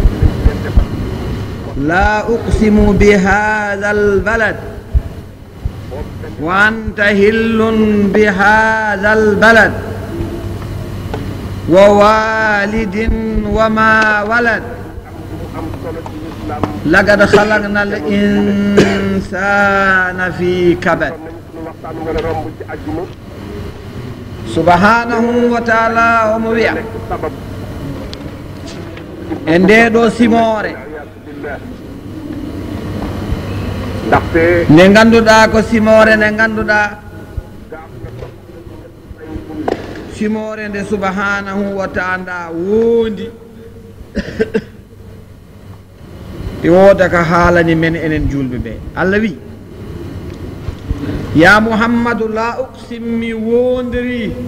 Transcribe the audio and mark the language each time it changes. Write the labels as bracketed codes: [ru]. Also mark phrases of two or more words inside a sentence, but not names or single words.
[ar] لا أقسم بهذا البلد وأنت حل بهذا البلد ووالد وما ولد لقد خلقنا الإنسان في كبد سبحانه وتعالى [ff] omo wiya e ndeɗo simore nde ganduɗa ko simore nde ganduɗa simore nde [ar] سبحانه وتعالى [ff] wondi e wooda ka haalani men enen julɓe ɓe allah wi [ar] يا محمد لا أقسم [ff] mi wondiri